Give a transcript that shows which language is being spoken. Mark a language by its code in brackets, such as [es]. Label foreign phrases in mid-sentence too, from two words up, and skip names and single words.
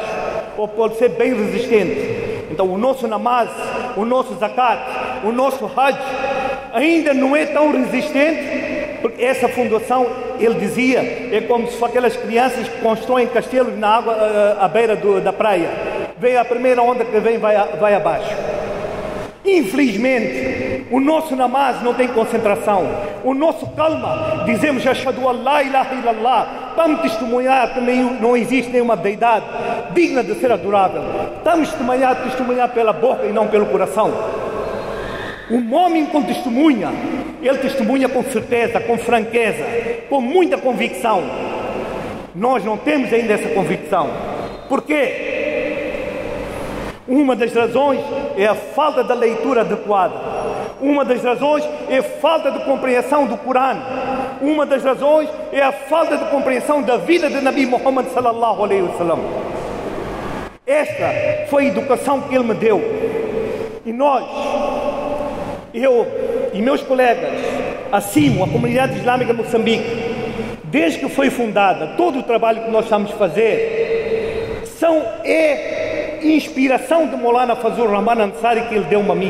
[pt] Ou pode ser bem resistente. Então o nosso namaz, o nosso zakat, o nosso hajj ainda não é tão resistente, porque essa fundação, ele dizia, é como se aquelas crianças que constroem castelos na água à beira da praia. Vem a primeira onda que vem, vai abaixo. Infelizmente, o nosso namaz não tem concentração. O nosso calma, dizemos [ar] أشهد أن لا إله إلا الله, [pt] estamos a testemunhar que não existe nenhuma deidade digna de ser adorável. Estamos a testemunhar pela boca e não pelo coração. Um homem com testemunha, ele testemunha com certeza, com franqueza, com muita convicção. Nós não temos ainda essa convicção. Por quê? Uma das razões é a falta da leitura adequada. Uma das razões é a falta de compreensão do Corão. Uma das razões é a falta de compreensão da vida de Nabi Muhammad [ar] صلى الله عليه وسلم. [pt] Esta foi a educação que ele me deu. E nós, eu e meus colegas, a CIMO, a Comunidade Islâmica de Moçambique, desde que foi fundada, todo o trabalho que nós estamos a fazer é inspiração de Maulana Fazlur Rahman Ansari, que ele deu-me a mim.